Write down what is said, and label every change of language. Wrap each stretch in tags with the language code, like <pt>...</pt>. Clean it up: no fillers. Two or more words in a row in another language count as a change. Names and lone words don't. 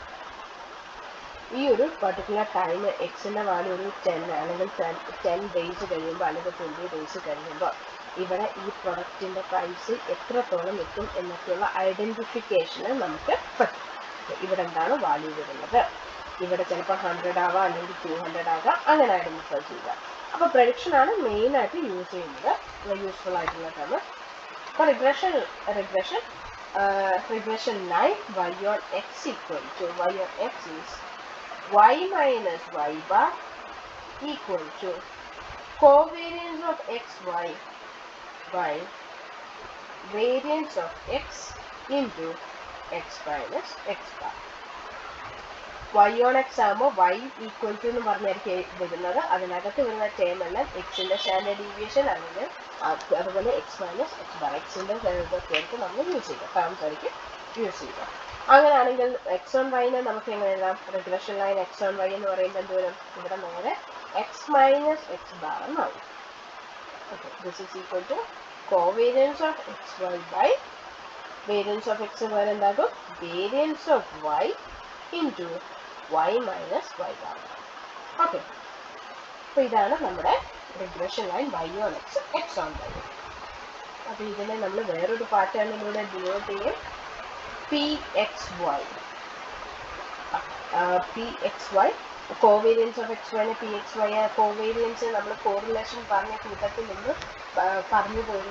<ml>ഈ ഒരു</ml> <en>particular time</en> <ml>എക്സിൻ്റെ വാല്യൂ ഒരു 10 അല്ലെങ്കിൽ 10 ഡേയ്സ് കഴിയുമ്പോൾ അല്ലെങ്കിൽ 20 ഡേയ്സ് കഴിയുമ്പോൾ ഇവിടെ ഈ പ്രൊഡക്റ്റിൻ്റെ പ്രൈസ് എത്രത്തോളം എത്തും എന്നൊക്കെയുള്ള ഐഡൻറ്റിഫിക്കേഷന് നമുക്ക് പറ്റും. ഇവിടെ എന്താണ് വാല്യൂ വരുന്നത്, ഇവിടെ ചിലപ്പോൾ 100 ആവാം അല്ലെങ്കിൽ 200 ആകാം, അങ്ങനെ ഐഡൻറ്റിഫൈ ചെയ്യുക. അപ്പോൾ പ്രഡിക്ഷനാണ് മെയിനായിട്ട് യൂസ് ചെയ്യുന്നത്, യൂസ്ഫുൾ ആയിട്ടുള്ള ടേം.</ml> <en>അപ്പോൾ regression line y on x = y on x is y minus y bar equal to covariance of xy by variance of x into x minus x bar. y on x</en> <ml>ആകുമ്പോൾ</ml> <en>y equal to</en> <ml>എന്ന് പറഞ്ഞായിരിക്കും വരുന്നത്. അതിനകത്ത് വരുന്ന ടേം എല്ലാം എക്സിന്റെ</ml> <en>standard deviation</en> <ml>അല്ലെങ്കിൽ അതുപോലെ</ml> <en>x minus x bar</en> <ml>എക്സിന്റെ ചേർത്ത് നമ്മൾ യൂസ് ചെയ്യുക ടേംസ് ആയിരിക്കും യൂസ് ചെയ്യുക. അങ്ങനെയാണെങ്കിൽ x1y നെ നമുക്ക് എങ്ങനെ എഴുതാം?</ml> <en>regression line</en> <ml>x1y എന്ന് പറയുമ്പോൾ എന്ത് വരും? ഇവിടെ നേരെ</ml> <en>x minus x bar</en> <ml>എന്നാവും.</ml> <en>Okay, this is equal to covariance of xy by variance of x</en> <ml>എന്ന് പറയുന്നത് എന്താകും?</ml> <en>variance of y into y minus y bar.</en> <ml>ഓക്കെ, അപ്പോൾ ഇതാണ് നമ്മുടെ</ml> <en>regression line y on x, x on y.</en> <ml>അപ്പോൾ ഇതിനെ നമ്മൾ വേറൊരു പാറ്റേണിലൂടെ ഡിനോട്ട് ചെയ്യും. pxy</ml> <en>covariance of x</en> <ml>വൈനെ pxy കോവേരിയൻസ് നമ്മൾ കോറിലേഷൻ പറഞ്ഞ കൂട്ടത്തിൽ നിന്ന് പറഞ്ഞു പോയിരുന്നു.</ml>